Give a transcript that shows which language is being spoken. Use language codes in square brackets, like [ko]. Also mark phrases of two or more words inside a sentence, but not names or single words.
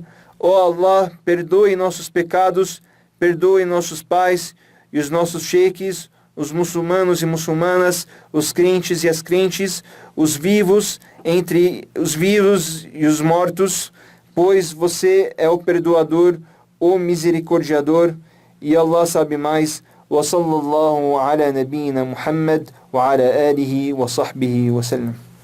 [pt] Ó Allah, perdoe nossos pecados, perdoe nossos pais e os nossos sheikhs, os muçulmanos e muçulmanas, os crentes e as crentes, os vivos entre os vivos e os mortos, pois você é o perdoador, o misericordiador, e Allah sabe mais. [ar] وصلى الله على نبينا محمد وعلى آله وصحبه وسلم.